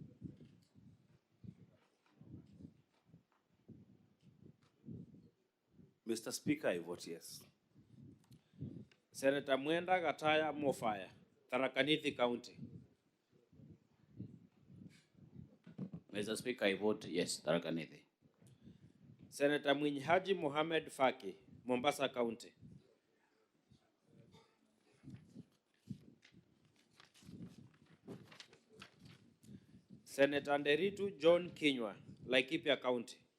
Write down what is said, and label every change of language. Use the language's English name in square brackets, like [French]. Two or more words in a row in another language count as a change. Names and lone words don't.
[English] Mr. Speaker, I vote yes. Senator Mwenda Gataya Mofaya, Tharaka Nithi County. Mr. Speaker, I vote yes, Tharaka Nithi. Senator Mwinyi Mohamed Faki, Mombasa County. Senator Nderitu John Kinywa, Laikipia County.